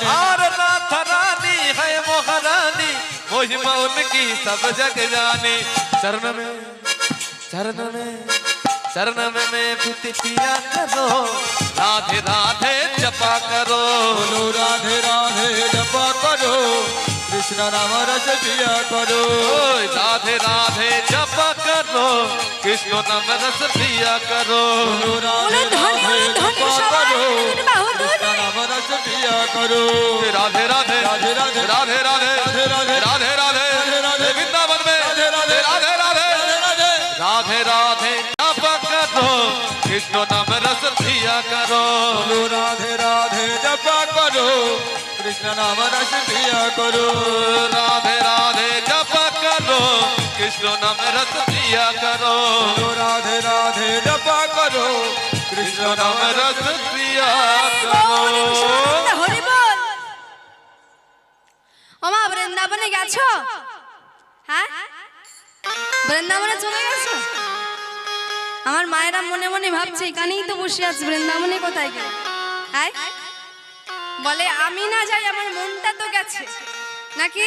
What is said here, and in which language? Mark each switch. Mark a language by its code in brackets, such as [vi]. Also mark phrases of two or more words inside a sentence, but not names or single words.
[hi] और राधा रानी है मोहरानी, महिमा उनकी सब जग जानी। चरण में चरण में चरण में प्रीति पिया करो, राधे राधे जपा करो। बोलो राधे राधे जपा करो, कृष्ण नाम रस पिया करो ओई राधे राधे जपा करो कृष्ण नाम रस पिया करो [bn] বলো রাধে বলো ধনী রাধে ধনী জপা সবাই করো মিলে বাহু তুলে। [hi] कृष्ण नाम रस पिया करो राधे राधे राधे राधे राधे राधे राधे राधे राधे राधे राधे राधे वृंदावन में राधे राधे राधे राधे राधे राधे राधे जपा करो कृष्ण नाम रस पिया करो बोलो राधे राधे जपा करो कृष्ण नाम रस पिया करो राधे राधे जपा करो कृष्ण नाम रस पिया करो बोलो राधे राधे जपा करो कृष्ण कृष्ण नाम नाम रस रस पिया হরি करो [bn] হরি বল। ওমা বৃন্দাবনে গেছো? হ্যাঁ, বৃন্দাবনে চলে গেছো? আমার মায়েরা মনে মনে ভাবছে এখানেই তো বসে আছে, বৃন্দাবনে কোথায় গেল? হ্যাঁ, বলে আমি না যাই, আমার মনটা তো গেছে নাকি?